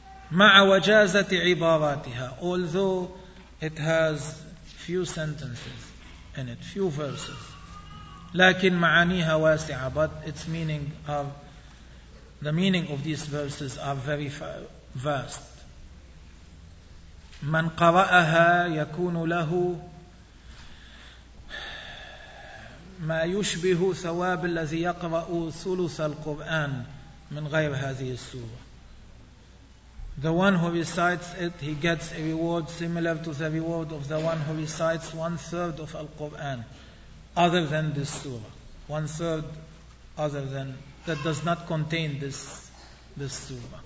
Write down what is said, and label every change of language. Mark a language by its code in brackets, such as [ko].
[ar] مع وجازة عباراتها. [en] Although it has few sentences in it, few verses, [ar] لكن معانيها واسعة, [en] but its meaning are, the meaning of these verses are very vast. [ar] من قرأها يكون له ما يشبه ثواب الذي يقرأ ثلث القرآن من غير هذه السورة. [en] The one who recites it, he gets a reward similar to the reward of the one who recites one-third of Al-Qur'an, other than this surah. One-third other than, that does not contain this surah.